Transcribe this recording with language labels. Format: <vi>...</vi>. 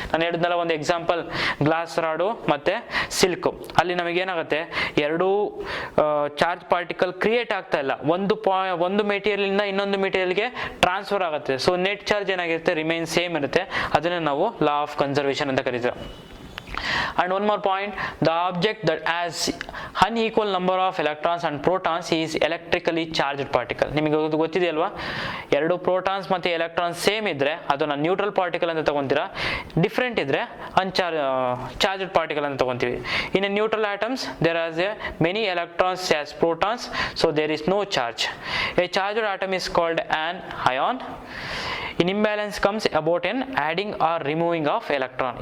<kn>ನಾನು ಹೇಳಿದ್ನಲ್ಲ ಒಂದು ಎಕ್ಸಾಂಪಲ್, ಗ್ಲಾಸ್ ರಾಡು ಮತ್ತೆ ಸಿಲ್ಕ್, ಅಲ್ಲಿ ನಮಗೆ ಏನಾಗುತ್ತೆ, ಎರಡೂ ಚಾರ್ಜ್ ಪಾರ್ಟಿಕಲ್ ಕ್ರಿಯೇಟ್ ಆಗ್ತಾ ಇಲ್ಲ, ಒಂದು ಮೆಟೀರಿಯಲ್ ಇಂದ ಇನ್ನೊಂದು ಮೆಟೀರಿಯಲ್ಗೆ ಟ್ರಾನ್ಸ್ಫರ್ ಆಗುತ್ತೆ. ಸೊ ನೆಟ್ ಚಾರ್ಜ್ ಏನಾಗಿರುತ್ತೆ, ರಿಮೈನ್ ಸೇಮ್ ಇರುತ್ತೆ. ಅದನ್ನೇ ನಾವು ಲಾ ಆಫ್ ಕನ್ಸರ್ವೇಷನ್ ಅಂತ ಕರೀತೀವಿ.</kn> <en>And one more point, the object that has unequal number of electrons and protons is electrically charged particle.</en> <kn>ನಿಮಗೆ ಗೊತ್ತಿದೆಯಲ್ವಾ, ಎರಡು ಪ್ರೋಟಾನ್ಸ್ ಮತ್ತೆ ಎಲೆಕ್ಟ್ರಾನ್ಸ್ ಸೇಮ್ ಇದ್ರೆ ಅದನ್ನ ನ್ಯೂಟ್ರಲ್ ಪಾರ್ಟಿಕಲ್ ಅಂತ ತಗೊಂತೀರಾ, ಡಿಫ್ರೆಂಟ್ ಇದ್ರೆ ಚಾರ್ಜ್ಡ್ ಪಾರ್ಟಿಕಲ್ ಅಂತ ತಗೊಂತೀವಿ.</kn> <en>In a neutral atoms there as a many electrons as protons, so there is no charge. A charged atom is called an ion. In imbalance comes about in adding or removing of electron.</en>